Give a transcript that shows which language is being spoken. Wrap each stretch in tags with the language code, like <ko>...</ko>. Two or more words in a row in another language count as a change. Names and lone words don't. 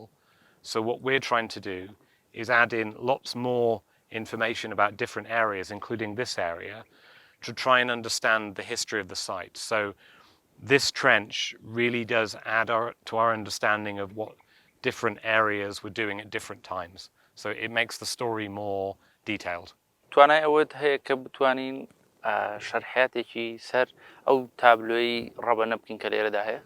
<en>So what we're trying to do is add in lots more information about different areas, including this area, to try and understand the history of the site. So this trench really does add to our understanding of what different areas were doing at different times. So it makes the story more detailed.</en> <ckb>توانای ئەوەت هەیە کە بتوانین شەرحەتێکی سەر ئەو تابلۆی ڕەبەنە بکەین کە لێرەدا هەیە.</ckb>